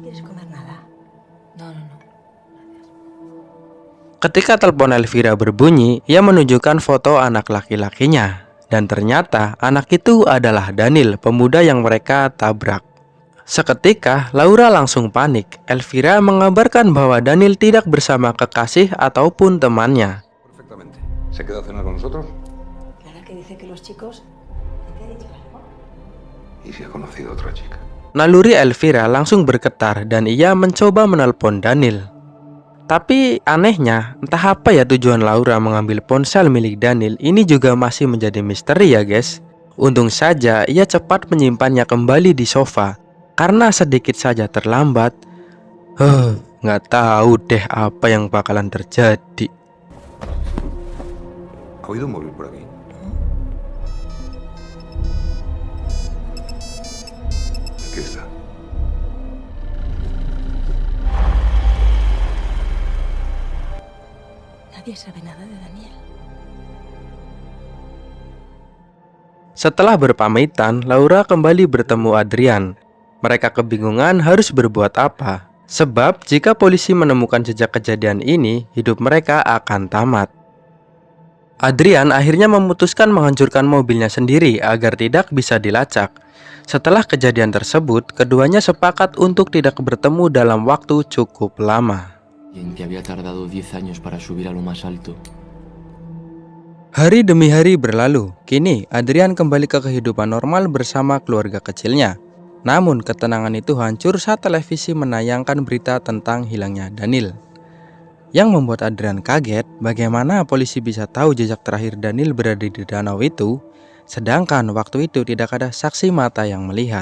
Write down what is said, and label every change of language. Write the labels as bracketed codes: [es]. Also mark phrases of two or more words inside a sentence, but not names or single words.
[id] Ketika telepon Elvira berbunyi, ia menunjukkan foto anak laki-lakinya. Dan ternyata anak itu adalah Daniel, pemuda yang mereka tabrak. Seketika, Laura langsung panik. Elvira mengabarkan bahwa Daniel tidak bersama kekasih ataupun temannya. [es] Perfectamente. ¿Se quedó a cenar con nosotros? Clara que dice que los chicos... ¿Te ha dicho algo? ¿Y si ha conocido a otra chica? [id] Naluri Elvira langsung bergetar dan ia mencoba menelpon Daniel. Tapi anehnya, entah apa ya tujuan Laura mengambil ponsel milik Daniel ini juga masih menjadi misteri ya guys. Untung saja ia cepat menyimpannya kembali di sofa, karena sedikit saja terlambat, nggak tahu deh apa yang bakalan terjadi. [es] ¿Ha oído un móvil por aquí? Aquí está. Nadie sabe nada de Daniel. [id] Setelah berpamitan, Laura kembali bertemu Adrian. Mereka kebingungan harus berbuat apa, sebab jika polisi menemukan jejak kejadian ini, hidup mereka akan tamat. Adrian akhirnya memutuskan menghancurkan mobilnya sendiri agar tidak bisa dilacak. Setelah kejadian tersebut, keduanya sepakat untuk tidak bertemu dalam waktu cukup lama. [es] Y que había tardado 10 años para subir a lo más alto. [id] Hari demi hari berlalu. Kini Adrian kembali ke kehidupan normal bersama keluarga kecilnya. Namun ketenangan itu hancur saat televisi menayangkan berita tentang hilangnya Daniel. Yang membuat Adrian kaget bagaimana polisi bisa tahu jejak terakhir Daniel berada di danau itu, sedangkan waktu itu tidak ada saksi mata yang melihat.